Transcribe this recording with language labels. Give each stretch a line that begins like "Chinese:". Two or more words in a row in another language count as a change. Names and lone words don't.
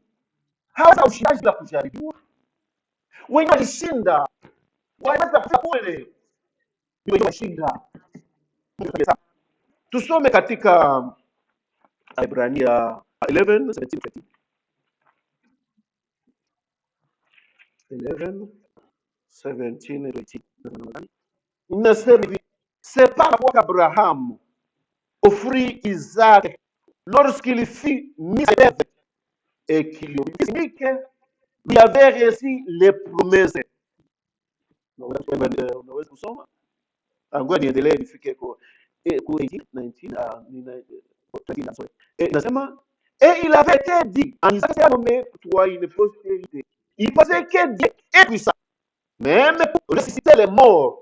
Swahili: Hata ushindaji la kujaribiwa, wenye walishinda wanaweza kufika kule, ndio washinda. Tusome katika Ibrania 11:17. 11:17. Inasema hivi,
French: c'est pas qu'Abraham offrit Isaac lorsqu'il fut mis à l'épreuve et qu'il lui avait reçu les promesses.
Swahili: Unaweza kusoma? Ngoja niendelee nifike kwa 19. Nasema,
French: et il avait été dit en Isaac s'est nommé pour toi une postérité. Il pensait que Dieu est puissant, même pour ressusciter les morts.